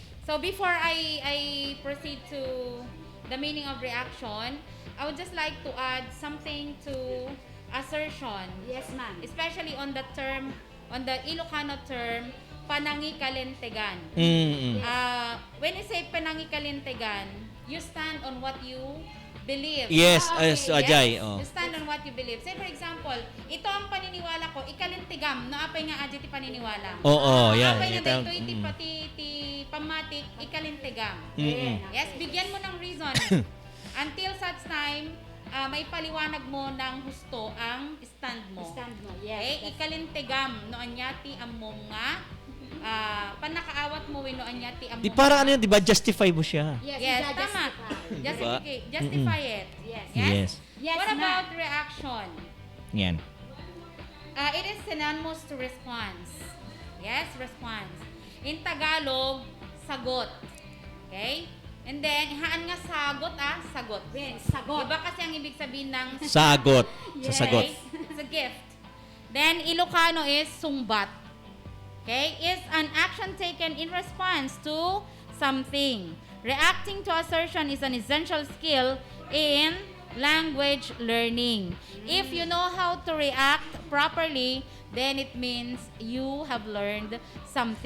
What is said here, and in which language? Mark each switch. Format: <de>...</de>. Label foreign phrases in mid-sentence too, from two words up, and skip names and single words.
<en>So before I proceed to the meaning of reaction, I would just like to add something to assertion. Yes, ma'am. Especially on the Ilocano term, panangikalintegan. When you say panangikalintegan, you stand on what you believe. Yes, Ajay. Yes. Oh. You stand on what you believe. Say for example,</en> <tl>ito ang paniniwala ko,</tl> <ilo>ikalintigam, no apay nga adyo ti paniniwala.</ilo> <tl>Oo, yan.</tl> <ilo>Apay nga dito iti pati ti pamatik, ikalintigam.</ilo> <tl>Yes, bigyan mo ng reason.</tl> <en>Until such time,</en> <tl>may paliwanag mo ng husto ang stand mo.</tl> <en>Yes. Okay?</en> <ilo>Ikalintigam, no anyati amom nga, panakaawat mo no anyati amom.</ilo> <tl>Di para ano yun, di ba? Justify mo siya. Yes, tama. Diba?</tl> <en>Justify it. Yes. What about reaction?</en> <tl>Yan.</tl> <en>It is synonymous to response. Yes, response. In Tagalog, sagot. Okay?</en> <ilo>And then, haan nga sagot, sagot.</ilo> <tl>Sagot. Iba kasi ang ibig sabihin ng Sagot. Sa sagot.</tl> <en>It's a gift. Then, Ilocano is sungbat. Okay? Is an action taken in response to something. Reacting to assertion is an essential skill in language learning. If you know how to react properly, then it means you have learned something.</en>